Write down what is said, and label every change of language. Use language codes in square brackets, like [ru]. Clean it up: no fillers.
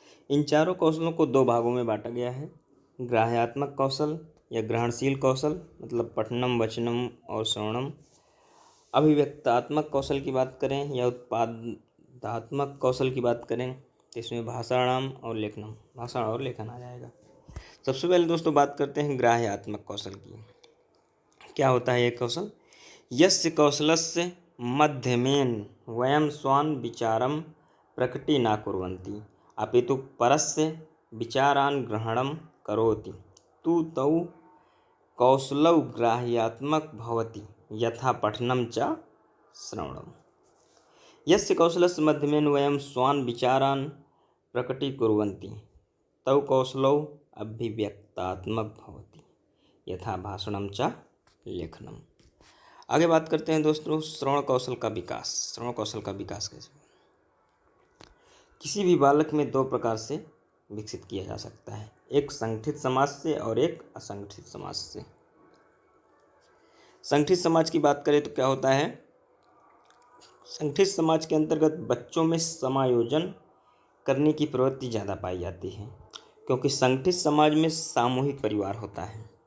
[hi] इन चारों कौशलों को दो भागों में बांटा गया है, ग्राह्यात्मक कौशल या ग्रहणशील कौशल, मतलब पठनम, वचनम और श्रवणम। अभिव्यक्तात्मक कौशल की बात करें या उत्पादात्मक कौशल की बात करें तो इसमें भाषण और लेखन आ जाएगा। सबसे पहले दोस्तों बात करते हैं ग्राह्यात्मक कौशल की। क्या होता है ये कौशल? [sa] यस्य कौशलस्य मध्यमेन वयं स्वान् विचारं प्रकटी न कुर्वन्ति अपितु परस्य विचारान् ग्रहणं करोति तु तौ कौशलौ ग्राह्यात्मक भवति यथा पठनं च श्रवणम्। यस्य कौशलस्य मध्यमेन वयं स्वान् विचारान् प्रकटीकुर्वन्ति तौ कौशलौ अभिव्यक्तात्मक भवति यथा भाषणं च लेखनम्। [hi] आगे बात करते हैं दोस्तों श्रवण कौशल का विकास। श्रवण कौशल का विकास कैसे? किसी भी बालक में दो प्रकार से विकसित किया जा सकता है, एक संगठित समाज से और एक असंगठित समाज से। संगठित समाज की बात करें तो क्या होता है? संगठित समाज के अंतर्गत बच्चों में समायोजन करने की प्रवृत्ति ज़्यादा पाई जाती है, क्योंकि संगठित समाज में सामूहिक परिवार होता है।